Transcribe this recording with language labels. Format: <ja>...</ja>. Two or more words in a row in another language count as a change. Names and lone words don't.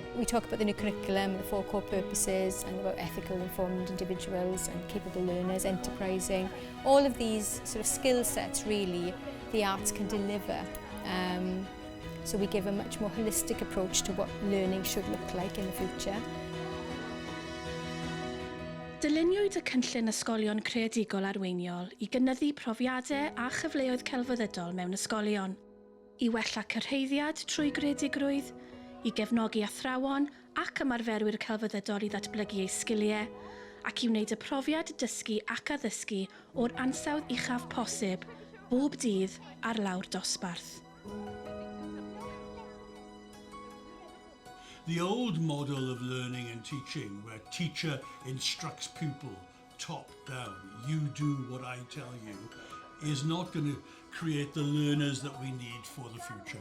<en>We talk about the new curriculum, the 4 core purposes, and about ethical, informed individuals and capable learners, enterprising. All of these sort of skill sets really the arts can deliver. So we give a much more holistic approach to what learning should look like in the future.</en> <cy>Dyluniwyd y Cynllun Ysgolion Creadigol Arweiniol i gynyddu profiadau a chyfleoedd celfyddydol mewn ysgolion, i wella cyrhaeddiad trwy greadigrwydd, i gefnogi athrawon ac ymarferwyr celfyddydol i ddatblygu eu sgiliau, ac i wneud y profiad dysgu ac addysgu o'r ansawdd uchaf posib, bob dydd ar lawr dosbarth.</cy> <en>The old model of learning and teaching, where teacher instructs pupil top down, you do what I tell you, is not going to create the learners that we need for the future.</en>